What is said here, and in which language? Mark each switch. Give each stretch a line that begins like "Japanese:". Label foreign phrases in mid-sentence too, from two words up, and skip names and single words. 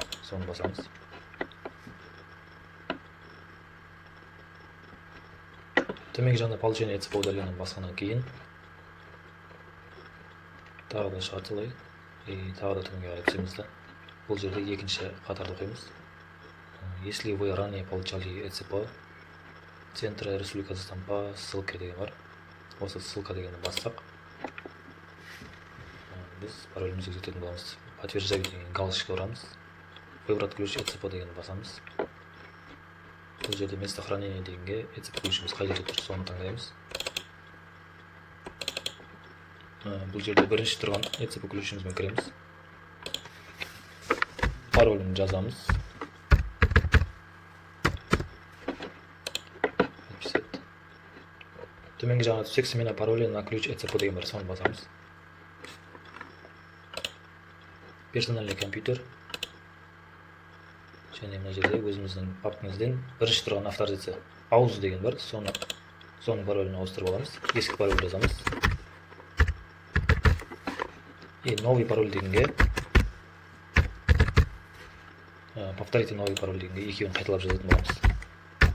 Kazakh: Соны басамыз. Төменгі жағында
Russian: получение ECP удалено
Kazakh: басқаннан кейін тағы да шығады солай. Тағы да төменге қарай түсеміз да. Бұл жерде екінші қатарды оқимыз.
Russian: Если вы ранее получали ECP Центра Республика Казахстан по ссылке
Kazakh: деген бар. Осы ссылка дегенді бассақ, біз паролімізді өзгертетін боламыз. Подтверждаю деген галочка ұрамыз.
Russian: Выбрать ключ ECP
Kazakh: дегенді басамыз. Бұл жерде
Russian: место хранения
Kazakh: дегенге ECP ключіміз қай жерде тұр, соны таңдаймыз. Бұл жерде бірінші тұрған ECP ключімізбен кіреміз. Паролін жазамыз. Төменгі жағына түссек,
Russian: смена пароля на ключ ECP
Kazakh: деген бар, соны басамыз.
Russian: Персональный компьютер.
Kazakh: Және мына жерде өзіміздің папкамызден бірінші тұрған авторизация ауыз деген бар, соның паролін ауыстырып аламыз. Ескі пароль жазамыз.
Russian: Новый пароль
Kazakh: дегенге
Russian: повторите новый пароль
Kazakh: дегенге екеуін қайталап жазатын боламыз.